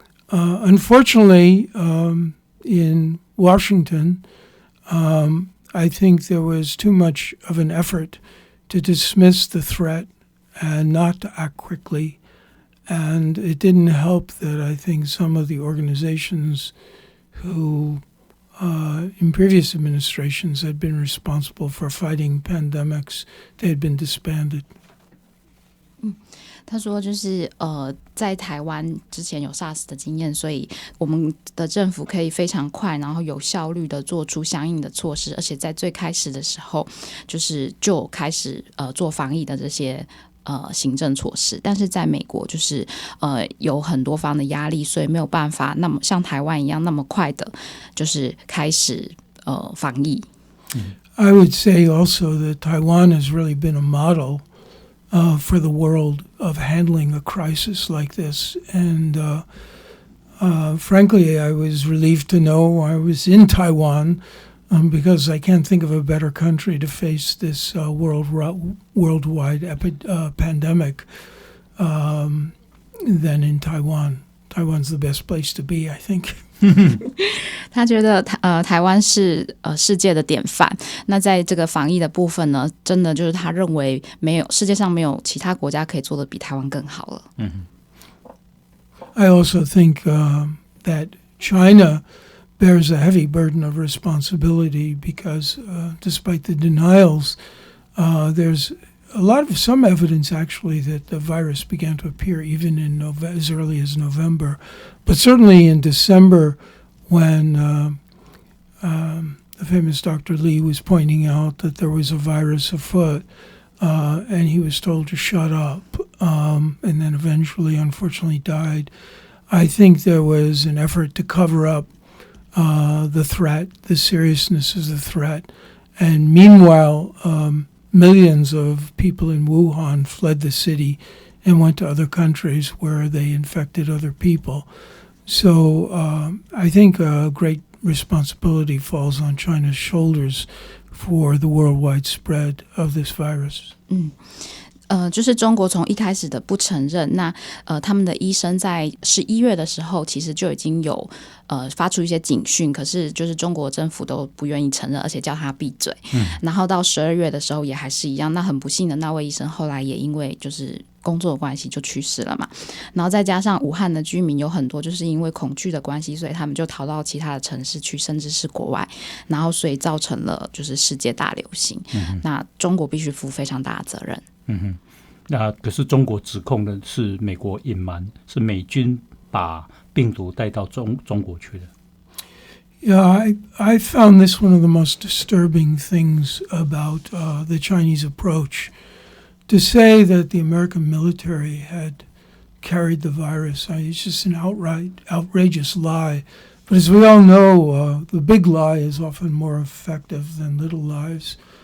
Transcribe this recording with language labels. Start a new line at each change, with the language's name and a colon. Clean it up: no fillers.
English: Unfortunately, in Washington, I think there was too much of an effort to dismiss the threat and not to act quickly. And it didn't help that I think some of the organizations who in previous administrations had been responsible for fighting pandemics, they had been disbanded.
Chinese: 他说就是在台湾之前有 SARS 的经验，所以我们的政府可以非常快然后有效率的做出相应的措施，而且在最开始的时候就开始做防疫的这些行政措施。但是在美国就是有很多方的压力，所以没有办法那么像台湾一样那么快的就是开始防疫。
English: I would say also that Taiwan has really been a model for the world of handling a crisis like this. And frankly, I was relieved to know I was in Taiwan because I can't think of a better country to face this worldwide pandemic than in Taiwan. Taiwan's the best place to be, I think.
Chinese: 他觉得台湾是世界的典范。那在这个防疫的部分呢，真的就是他认为世界上没有其他国家可以做得比台湾更好了。
English: I also think that China bears a heavy burden of responsibility because despite the denials, there's some evidence actually that the virus began to appear even in as early as November. But certainly in December when the famous Dr. Lee was pointing out that there was a virus afoot and he was told to shut up, and then eventually, unfortunately, died, I think there was an effort to cover up the threat, the seriousness of the threat. And meanwhile, millions of people in Wuhan fled the city and went to other countries where they infected other people. So I think a great responsibility falls on China's shoulders for the worldwide spread of this virus.
Chinese: 就是中国从一开始的不承认，那他们的医生在11月的时候，其实就已经有发出一些警讯，可是就是中国政府都不愿意承认，而且叫他闭嘴。然后到12月的时候也还是一样。那很不幸的那位医生后来也因为就是工作的关系就去世了嘛。然后再加上武汉的居民有很多就是因为恐惧的关系，所以他们就逃到其他的城市去，甚至是国外。然后所以造成了就是世界大流行。那中国必须负非常大的责任。那可是中国指控的是美国隐瞒，是美军把病毒带到中国去的。
English: Yeah, I found this one of the most disturbing things about the Chinese approach. To say that the American military had carried the virus, it's just an outrageous lie. But as we all know, the big lie is often more effective than little lies.